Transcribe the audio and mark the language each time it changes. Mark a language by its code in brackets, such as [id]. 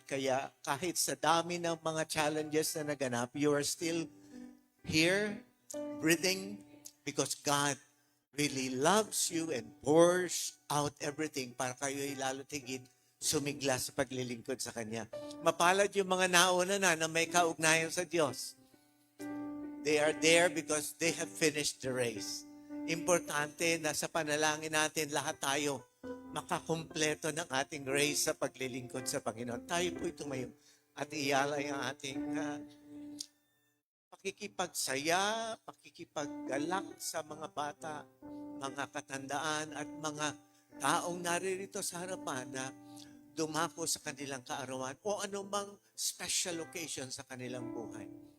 [tl] Kaya kahit sa dami ng mga challenges na naganap, [en] you are still here, breathing, because God really loves you and pours out everything [tl] para kayo'y lalo tigit sumigla sa paglilingkod sa Kanya. Mapalad yung mga nauna na may kaugnayan sa Diyos. [en] They are there because they have finished the race. [tl] Importante na sa panalangin natin lahat tayo makakumpleto ng ating race sa paglilingkod sa Panginoon. Tayo po'y tumayo at iyalay ang ating pakikipagsaya, pakikipaggalak sa mga bata, mga katandaan at mga taong naririto sa harapan na dumako sa kanilang kaarawan o anumang special occasion sa kanilang buhay.